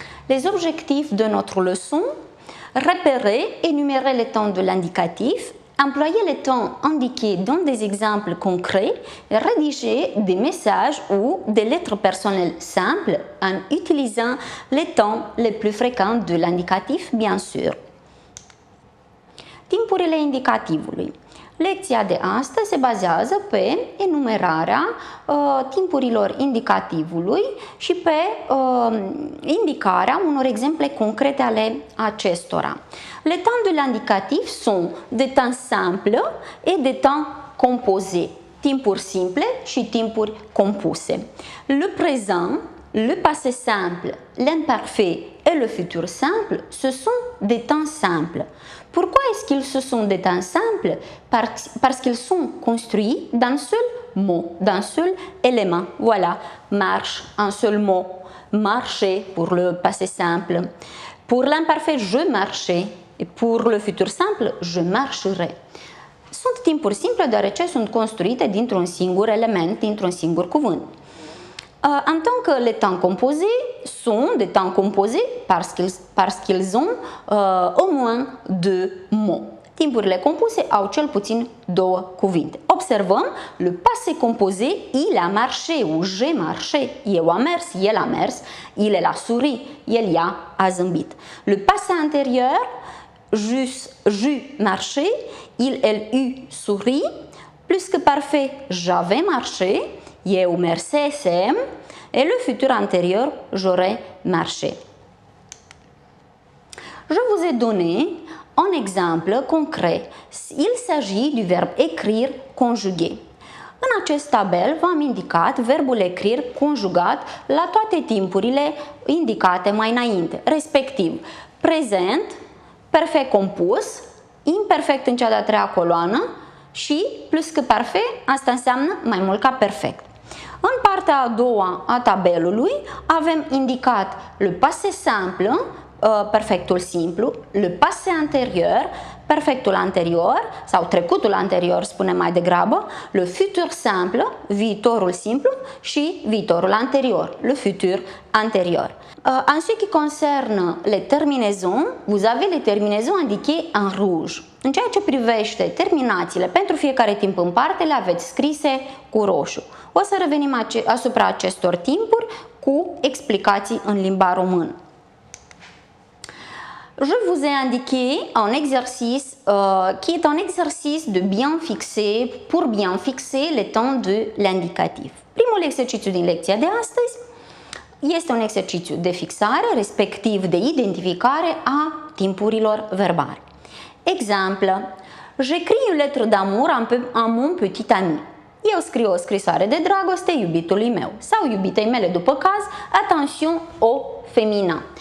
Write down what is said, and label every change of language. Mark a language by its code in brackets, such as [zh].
[fr] Les objectifs de notre leçon: repérer et énumérer les temps de l'indicatif, employer les temps indiqués dans des exemples concrets et rédiger des messages ou des lettres personnelles simples en utilisant les temps les plus fréquents de l'indicatif, bien sûr. [ro] Timpurile indicativului. Lecția de astăzi se bazează pe enumerarea timpurilor indicativului și pe indicarea unor exemple concrete ale acestora. [fr] Les temps de l'indicatif sont des temps simples et des temps composés, [ro] timpuri simple și timpuri compuse. [fr] Le présent, le passé simple, l'imparfait et le futur simple, ce sont des temps simples. Pourquoi est-ce qu'ils se sont des temps simples? Parce qu'ils sont construits d'un seul mot, d'un seul élément. Voilà, marche, un seul mot, marcher pour le passé simple. Pour l'imparfait, je marchais. Et pour le futur simple, je marcherai. [ro] Sunt timpuri simple deoarece sunt construite dintr-un singur element, dintr-un singur cuvânt. [fr] En tant que les temps composés sont des temps composés parce qu'ils ont au moins deux mots. [ro] Timpurile compuse au cel puțin două cuvinte. Observăm, [fr] le passé composé, il a marché ou j'ai marché, [ro] eu am mers, el a mers, [fr] il a souri, [ro] el ea a zâmbit. [fr] Le passé antérieur, j'eus marché, il, elle, eut souri, plus que parfait, j'avais marché, [ro] eu mersesem, [fr] et le futur antérieur, j'aurais marché. Je vous ai donné un exemple concret. Il s'agit du verbe écrire conjugué. [ro] În acest tabel v-am indicat verbul écrire conjugat la toate timpurile indicate mai înainte, respectiv prezent, perfect compus, imperfect în cea de-a treia coloană și plus că parfait, asta înseamnă mai mult ca perfect. În partea a doua a tabelului avem indicat le passé simple, perfectul simplu, le passé antérieur, perfectul anterior sau trecutul anterior, spunem mai degrabă, le futur simple, viitorul simplu și viitorul anterior, le futur antérieur. [fr] En ce qui concerne les terminaisons, vous avez les terminaisons indiquées en rouge. [ro] În ceea ce privește terminațiile pentru fiecare timp în parte, le aveți scrise cu roșu. O să revenim asupra acestor timpuri cu explicații în limba română. [fr] Je vous ai indiqué un exercice qui est un exercice de pour bien fixer les temps de l'indicatif. [ro] Primul exercițiu din lecția de astăzi este un exercițiu de fixare, respectiv de identificare a timpurilor verbale. [fr] Exemple: j'écris une lettre d'amour à mon petit ami. [ro] Eu scriu o scrisoare de dragoste iubitului meu sau iubitei mele după caz, [fr] attention au féminin.